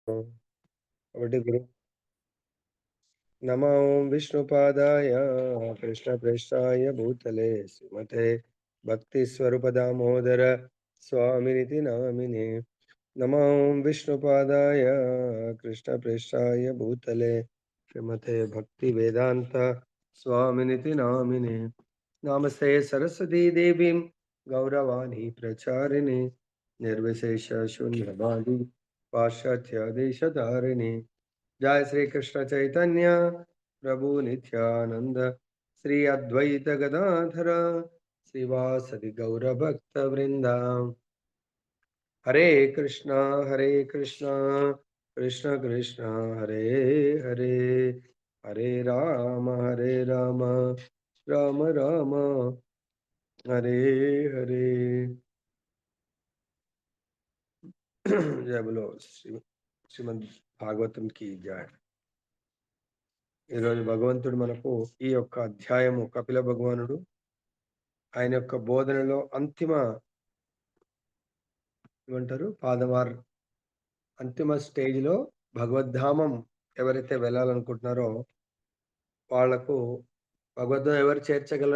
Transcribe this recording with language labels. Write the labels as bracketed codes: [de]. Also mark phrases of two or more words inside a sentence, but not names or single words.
[sa] ఒకటి గురు నమో విష్ణుపాదాయ కృష్ణప్రేష్టాయ భూతలే శ్రీమతే భక్తి స్వరూప దామోదర స్వామినితి నామినే నమో విష్ణుపాదాయ కృష్ణప్రేష్టాయ భూతలే శ్రీమతే భక్తి వేదాంత స్వామినితి నామినే నమస్తే సరస్వతీ దేవీం గౌరవాణి ప్రచారిణి నిర్విశేష శూన్యవాది పాశ్చాత్య దేశధారిణి जय श्री कृष्ण चैतन्य प्रभु नित्यानंद श्री अद्वैत गदाधर श्रीवासदि गौर भक्त वृंदा हरे कृष्णा कृष्ण कृष्ण हरे हरे हरे राम राम राम हरे हरे [hi] जय बोलो श्रीमद् भागवतम् की जय. [te] ఈరోజు భగవంతుడు మనకు ఈ యొక్క అధ్యాయము కపిల భగవానుడు ఆయన యొక్క బోధనలో అంతిమ ఏమంటారు పాదవార్ అంతిమ స్టేజ్లో భగవద్ధామం ఎవరైతే వెళ్ళాలనుకుంటున్నారో వాళ్లకు భగవద్ధామం ఎవరు చేర్చగలరు?